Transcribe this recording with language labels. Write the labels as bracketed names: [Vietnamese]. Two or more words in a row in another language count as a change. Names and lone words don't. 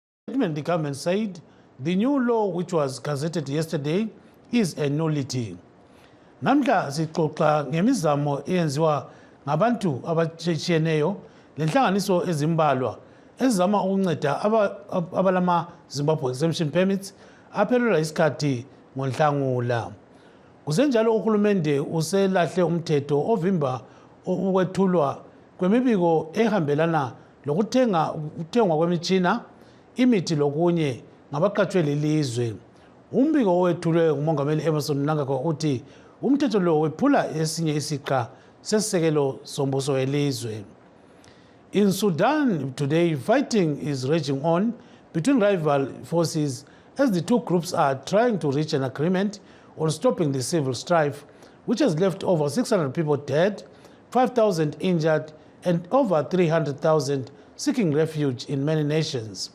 [English] The government said the new law, which was gazetted yesterday, is a nullity. [North Ndebele] Namhla sixoxa ngemizamo eyenziwa ngabantu abatshiyeneyo lenhlanganiso ezimbalwa ezama ukunceda abalama Zimbabwe exemption permits aphelelwa isikhathi ngoNhlangula. Kusenjalo uhulumende uselahle umthetho ovimba ukwethulwa kwemibiko ehambelana lokuthengwa kwemitshina, imithi lokunye ngabaqatshwe lilizwe. Umbiko owethulwe ngumongameli Emerson Mnangagwa uthi umthetho lo wephula esinye isiqa sesisekelo sombuso welizwe. [English] In Sudan today, fighting is raging on between rival forces as the two groups are trying to reach an agreement on stopping the civil strife, which has left over 600 people dead, 5,000 injured, and over 300,000 seeking refuge in many nations.